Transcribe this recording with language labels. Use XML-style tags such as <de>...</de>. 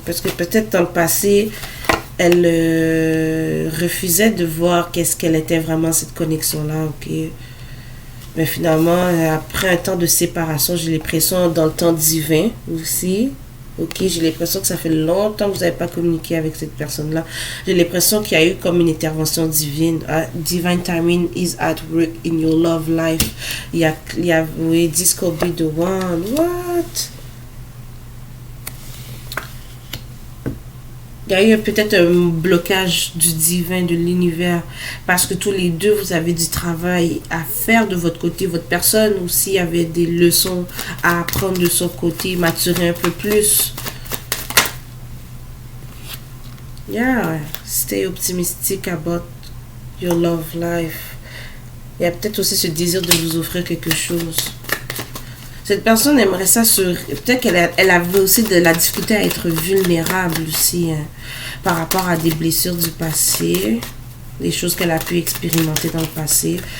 <fr>Parce que peut-être dans le passé, elle refusait de voir qu'est-ce qu'elle était vraiment, cette connexion-là, ok? Mais finalement, après un temps de séparation, j'ai l'impression, dans le temps divin aussi, ok, j'ai l'impression que ça fait longtemps que vous n'avez pas communiqué avec cette personne-là. J'ai l'impression qu'il y a eu comme une intervention divine.</fr> <en>Divine timing is at work in your love life.</en> <fr>Il y a oui,</fr> <en>this could be the one. What?</en> <fr>Il y a eu peut-être un blocage du divin, de l'univers, parce que tous les deux, vous avez du travail à faire de votre côté. Votre personne aussi avait des leçons à apprendre de son côté, maturer un peu plus.</fr> <en>Yeah, stay optimistic about your love life.</en> <fr>Il y a peut-être aussi ce désir de vous offrir quelque chose. Cette personne aimerait ça peut-être qu'elle avait aussi de la difficulté à être vulnérable aussi, hein, par rapport à des blessures du passé, des choses qu'elle a pu expérimenter dans le passé.</fr>